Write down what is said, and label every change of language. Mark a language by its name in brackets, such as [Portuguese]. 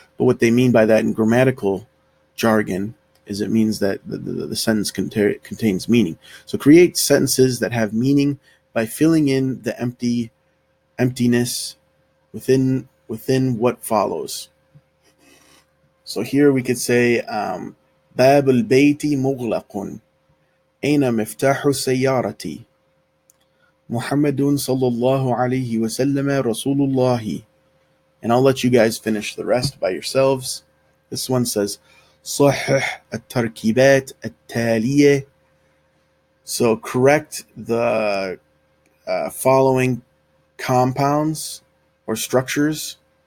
[English] But what they mean by that in grammatical jargon is it means that the sentence contains meaning. So create sentences that have meaning by filling in the emptiness within what follows. So here we could say [Arabic] باب البيت مغلق. أين مفتاح السيارة؟ محمد صلى الله عليه وسلم رسول الله. [English] And I'll let you guys finish the rest by yourselves. This one says [Arabic] صحح التركيبات التالية. [English] So correct the following compounds or structures.